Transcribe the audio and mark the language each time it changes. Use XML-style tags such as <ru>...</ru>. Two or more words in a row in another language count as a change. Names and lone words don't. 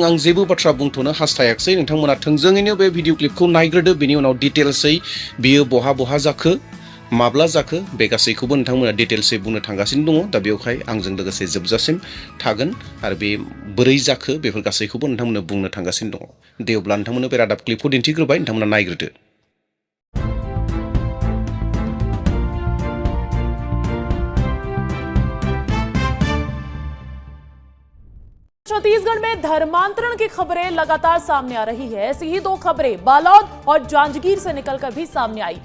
<brx>आं जेबो बाथ्रा बुंथ'नो हास्थायाखै। नोंथांमोना थोंजोङैनो बे भिडिअ क्लिपखौ नायग्रोदो, बेनि उनाव डिटेल्सै बियो बहा जाखो, माब्ला जाखो, बे गासैखौबो नोंथांमोना डिटेल्सै बुंनो थांगासिनो दङ। दा बेवहाय आंजों लोगोसे जोबजासिम थागोन आरो बे बोरै जाखो बेफोर गासैखौबो नोंथांमोननो बुंनो थांगासिनो दङ। दे अब्ला नोंथांमोननो बे रादाब क्लिपखौ दिन्थिग्रोबाय, नोंथांमोना नायग्रोदो।</brx> <hi>छत्तीसगढ़ में धर्मांतरण की खबरें लगातार सामने आ रही है। ऐसी ही 2 खबरें बालोद और जांजगीर से निकलकर भी सामने आई।</hi>